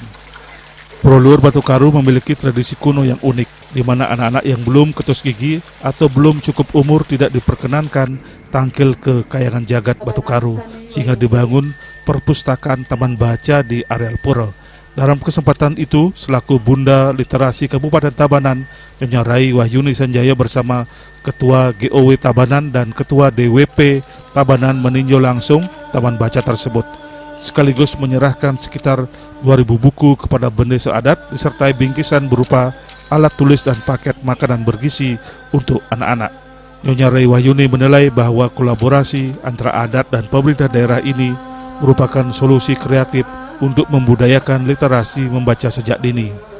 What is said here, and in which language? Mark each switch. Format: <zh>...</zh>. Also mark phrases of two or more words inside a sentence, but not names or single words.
<id>Proluhur Batu Karu memiliki tradisi kuno yang unik, di mana anak-anak yang belum ketus gigi atau belum cukup umur tidak diperkenankan tangkil ke Kayangan Jagat Batu Karu, sehingga dibangun perpustakaan taman baca di areal pura. Dalam kesempatan itu, selaku Bunda Literasi Kabupaten Tabanan, Nyonya Rai Wahyuni Sanjaya bersama Ketua GOW Tabanan dan Ketua DWP Tabanan meninjau langsung taman baca tersebut, sekaligus menyerahkan sekitar 2.000 buku kepada bendesa adat disertai bingkisan berupa alat tulis dan paket makanan bergizi untuk anak-anak. Nyonya Rai Wahyuni menilai bahwa kolaborasi antara adat dan pemerintah daerah ini merupakan solusi kreatif untuk membudayakan literasi membaca sejak dini.</id>